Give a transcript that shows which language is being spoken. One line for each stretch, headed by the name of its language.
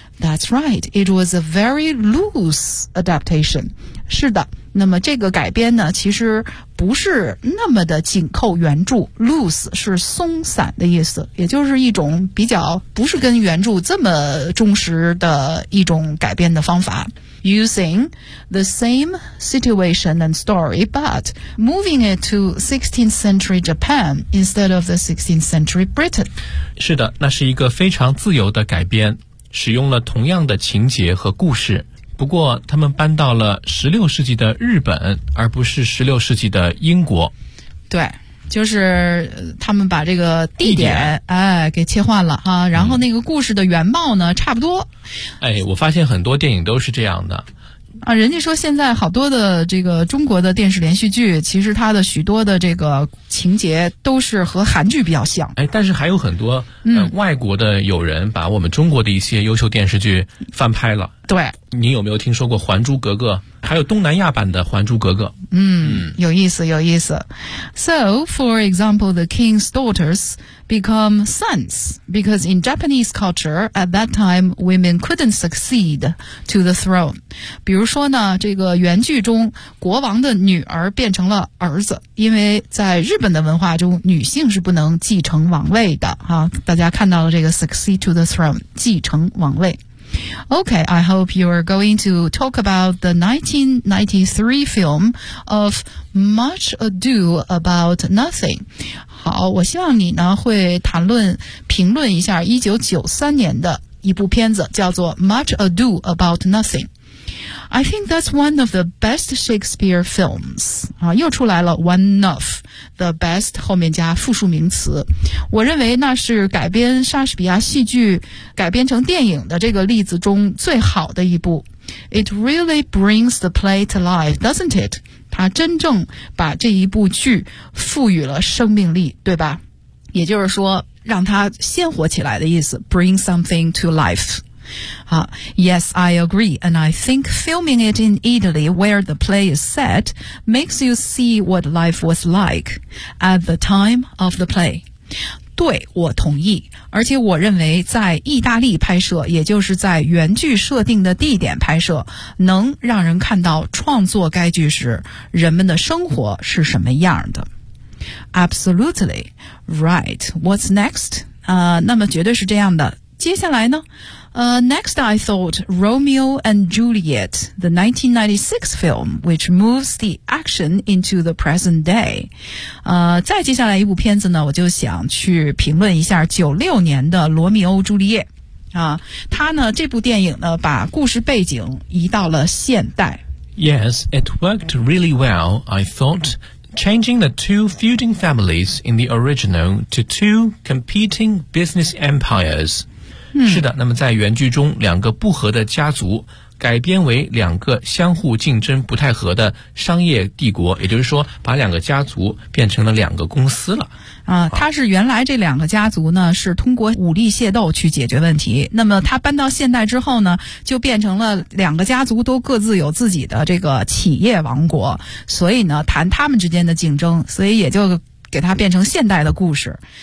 English: That's right. It was a very loose adaptation.
Chinese: 是的，那么这个改编呢，其实不是那么的紧扣原著。 Loose 是松散的意思，也就是一种比较不是跟原著这么忠实的一种改编的方法。
English: Using the same situation and story but moving it to 16th century Japan instead of the 16th century Britain.
Chinese: 是的，那是一个非常自由的改编，使用了同样的情节和故事，不过他们搬到了16世纪的日本，而不是16世纪的英国。对，就是他们把这个地点哎给切换了哈，然后那个故事的原貌呢，差不多。哎，我发现很多电影都是这样的。啊，人家说现在好多的这个中国的电视连续剧，其实它的许多的这个情节都是和韩剧比较像。哎，但是还有很多外国的友人把我们中国的一些优秀电视剧翻拍了。对，你有没有听说过《还珠格格》？还有东南亚版的《还珠格格》。有意思，有意思。
English: So, for example, the king's daughters become sons because in Japanese culture at that time, women couldn't succeed to the throne.
Chinese: 比如说呢，这个原剧中国王的女儿变成了儿子，因为在日本的文化中，女性是不能继承王位的啊。大家看到了这个
English: succeed to the throne，
Chinese: 继承王位。
English: Okay, I hope you are going to talk about the 1993 film of Much Ado About Nothing.
Chinese: 好，我希望你呢会谈论评论一下1993年的一部片子叫做 Much Ado About Nothing.
English: I think that's one of the best Shakespeare films.
Chinese: 啊，又出来了
English: one of the best
Chinese: 后面加复数名词。我认为那是改编莎士比亚戏剧改编成电影的这个例子中最好的一部。
English: It really brings the play to life, doesn't it?
Chinese: 它真正把这一部剧赋予了生命力，对吧？也就是说让它鲜活起来的意思，
English: bring something to life。 Yes, I agree, and I think filming it in Italy where the play is set makes you see what life was like at the time of the play.
Chinese: 对，我同意，而且我认为在意大利拍摄，也就是在原剧设定的地点拍摄，能让人看到创作该剧时人们的生活是什么样的。
English: Absolutely, right, what's next?
Chinese: 那么绝对是这样的。接下来呢？
English: Next, I thought Romeo and Juliet, the 1996 film, which moves the action into the present day.
Chinese: 再接下来一部片子呢，我就想去评论一下96年的罗密欧朱丽叶。它呢，这部电影呢，把故事背景移到了现代。
English: Yes, it worked really well, I thought, changing the two feuding families in the original to two competing business empires.
Chinese: 是的，那么在原剧中，两个不和的家族改编为两个相互竞争不太和的商业帝国，也就是说把两个家族变成了两个公司了。他是原来这两个家族呢是通过武力械斗去解决问题，那么他搬到现代之后呢，就变成了两个家族都各自有自己的这个企业王国，所以呢谈他们之间的竞争，所以也就给它变成现代的故事。